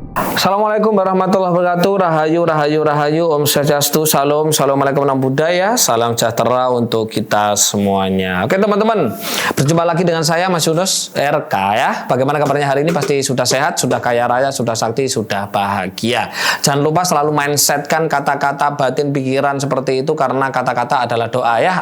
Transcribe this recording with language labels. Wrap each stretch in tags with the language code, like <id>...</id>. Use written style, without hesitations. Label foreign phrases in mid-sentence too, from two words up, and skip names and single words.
<ar>السلام عليكم ورحمة الله وبركاته.</ar> <ban>Rahayu, rahayu, rahayu. Om Swastiastu, salam, assalamualaikum nama budaya.</ban> <id>Salam sejahtera untuk kita semuanya. Oke teman-teman, berjumpa lagi dengan saya Mas Yunus RK ya. Bagaimana kabarnya hari ini? Pasti sudah sehat, sudah kaya raya, sudah sakti, sudah bahagia. Jangan lupa selalu mindsetkan kata-kata batin pikiran seperti itu, karena kata-kata adalah doa ya.</id>